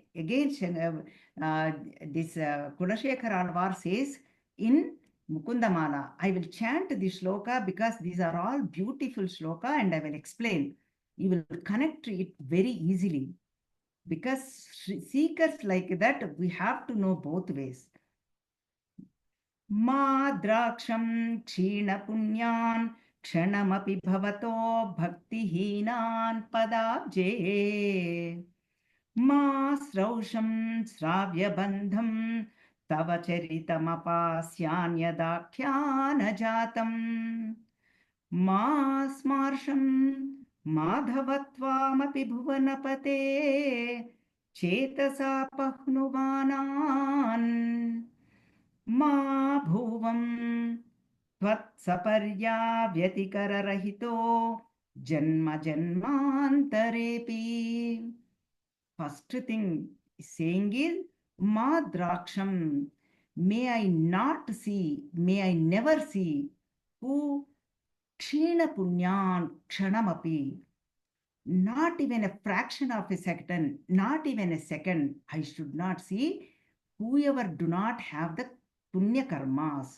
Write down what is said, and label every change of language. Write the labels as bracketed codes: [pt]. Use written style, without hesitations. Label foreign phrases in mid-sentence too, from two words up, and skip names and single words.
[en] Again, this Kulashekar Alvar says in Mukundamala, I will chant this shloka because these are all beautiful shloka and I will explain. You will connect it very easily. Because seekers like that, we have to know both ways. [sa] मा द्राक्षं क्षीण पुण्यान् क्षणमपि भवतो भक्तिहीनान् पदाब्जे. मा श्रौषं श्रव्य बन्धं तव चरितमपास्यान्यदाख्यान जातम्. मा स्मार्षं माधवत्वामपि भुवनपते चेतसा पह्नुवानान्. मा भूवं त्वत्सपर्या व्यतिकररहितो जन्म जन्मान्तरेपि. [en] First thing saying is [sa] मा द्राक्षं. [en] May I not see, may I never see who [sa] क्षीण पुण्यान् क्षणमपि. [en] Not even a fraction of a second, not even a second, I should not see whoever do not have the punya karmas.